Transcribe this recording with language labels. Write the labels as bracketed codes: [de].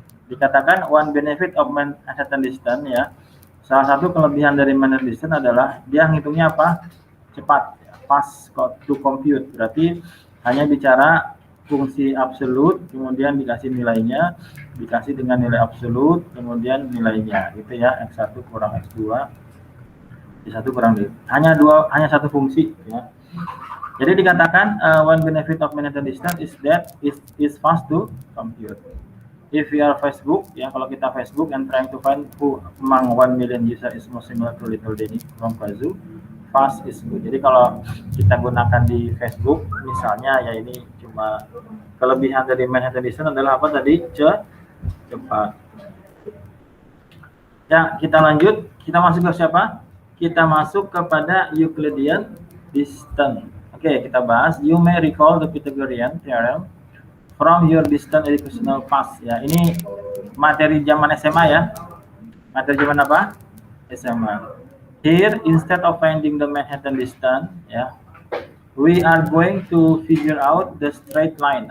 [id] Dikatakan [en] one benefit of Manhattan distance [id] ya. Salah satu kelebihan dari Manhattan distance adalah dia ngitungnya apa? Cepat, ya. [en] Fast to compute. [id] Berarti hanya bicara fungsi absolut, kemudian dikasih nilainya, dikasih dengan nilai absolut, kemudian nilainya, gitu ya, X1 kurang X2 Y1 kurang D. Hanya satu fungsi ya. Jadi dikatakan [en] one benefit of Manhattan distance is that is fast to compute. If we are Facebook, [id] ya kalau kita Facebook [en] and trying to find who among 1 million user is most similar to Little Denny from Kazoo, fast is good. [id] Jadi kalau kita gunakan di Facebook, misalnya ya ini cuma kelebihan dari Manhattan distance adalah apa tadi? Cepat. Ya, kita lanjut. Kita masuk ke siapa? Kita masuk kepada Euclidean distance. Oke, kita bahas. [en] You may recall the Pythagorean theorem from your distant educational past. [id] Ya, ini materi zaman SMA ya. Materi zaman apa? SMA. [en] Here, instead of finding the Manhattan distance, ya, we are going to figure out the straight line.